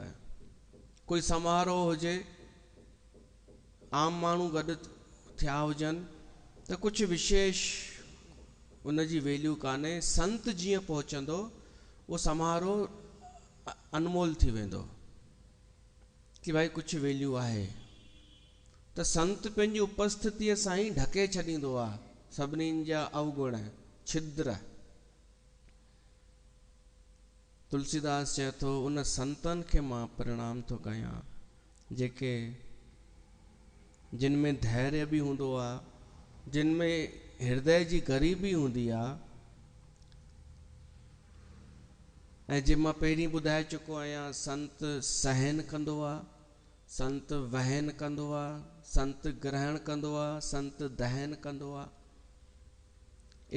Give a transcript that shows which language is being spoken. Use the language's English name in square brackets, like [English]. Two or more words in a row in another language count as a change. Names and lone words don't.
[Sindhi] कोई समारोह हुजे, आम माण्हू गॾु थिया हुजनि त कुझु विशेष उन जी वैल्यू कान्हे। संत जीअं पहुचंदो उहो समारोह अनमोल थी वेंदो कि भाई कुझु वैल्यू आहे। त संत पंहिंजी उपस्थितीअ सां ई ढके छॾींदो आहे सभिनीनि जा अवगुण, छिद्र। तुलसीदास चए थो, उन संतनि खे मां प्रणाम थो कयां जेके जिन में धैर्य बि हूंदो आहे, जिन में हृदय जी ग़रीबी हूंदी आहे, ऐं जे मां पहिरीं ॿुधाए चुको आहियां, संत सहन कंदो आहे, संत वहन कंदो आहे, संत ग्रहण कंदो आहे, संत दहन कंदो आहे।